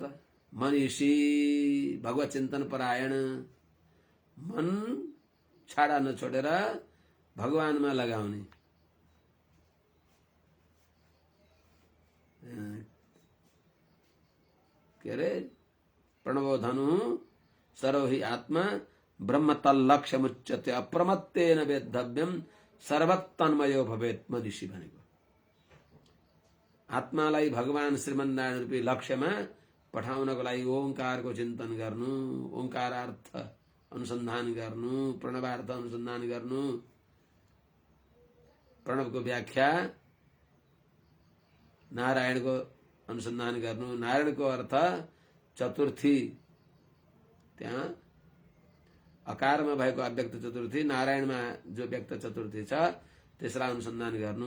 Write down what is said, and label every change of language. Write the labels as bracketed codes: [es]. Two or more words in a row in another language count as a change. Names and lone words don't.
[ne] मनिषी, भगवत चिन्तन परायण, मन छाडा नछोडेर भगवानमा लगाउने। [sa] के अरे प्रणवो धनु सरो हि आत्मा ब्रह्म तल्लक्ष्य मुच्यते अप्रमत्तेन वेद्धव्यम सर्वतन्मयो भवेत् मदिशी भनेको। [ne] आत्मालाई भगवान श्रीमन्नारायण रूपी लक्ष्यमा पठाउनको लागि ओंकारको चिन्तन गर्नु, ओंकारार्थ अनुसन्धान गर्नु, प्रणवार्थ अनुसन्धान गर्नु, प्रणवको व्याख्या नारायणको अनुसन्धान गर्नु, नारायणको अर्थ चतुर्थी, त्यहाँ अकारमा भएको अव्यक्त चतुर्थी, नारायणमा जो व्यक्त चतुर्थी छ त्यसलाई अनुसन्धान गर्नु।